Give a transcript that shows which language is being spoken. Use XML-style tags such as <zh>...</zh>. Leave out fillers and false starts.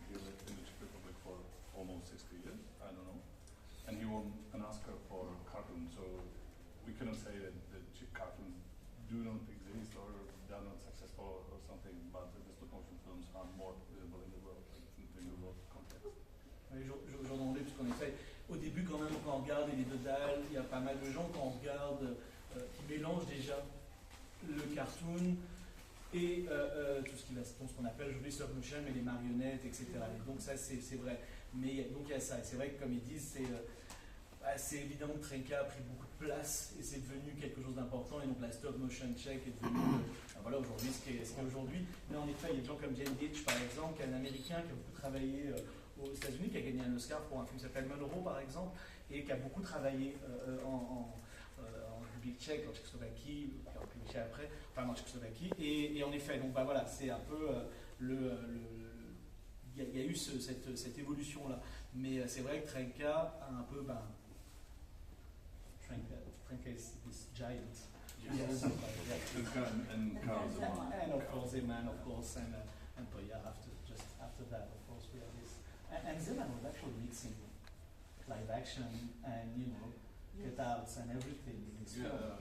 <en>He lived in the Czech Republic for almost 60 years, I don't know. And he won an Oscar for cartoons, so we cannot say that the Czech cartoons do not exist or they are not successful or something, but the stop motion films are more visible in the world context.</en> <fr>Oui, j'en demandais, puisqu'en effet, au début, quand même, quand on regarde les Dodal, il y a pas mal de gens, quand on regarde, qui mélangent déjà le cartoon et tout ce qu'on appelle aujourd'hui stop motion, mais les marionnettes, etc. Et donc, ça, c'est vrai. Mais donc, il y a ça. Et c'est vrai que, comme ils disent, c'est évident que Trenka a pris beaucoup de place et c'est devenu quelque chose d'important. Et donc, la stop motion tchèque est devenue, voilà, aujourd'hui, ce qu'est aujourd'hui. Mais en effet, il y a des gens comme Jane Ditch, par exemple, qui est un Américain qui a beaucoup travaillé aux États-Unis, qui a gagné un Oscar pour un film qui s'appelle Monroe, par exemple, et qui a beaucoup travaillé en République tchèque, en Tchécoslovaquie, en République tchèque après, enfin en Tchécoslovaquie. Et en effet, donc voilà, c'est un peu il y a eu cette évolution-là. Mais c'est vrai que Trenka a un peu,</fr> <en>Trenka is giant. Yes. And Karl Zeman. And of course Zeman, of course, and Poya just after that, of course, we have this. And Zeman was actually mixing live action and cutouts and everything in his film.</en>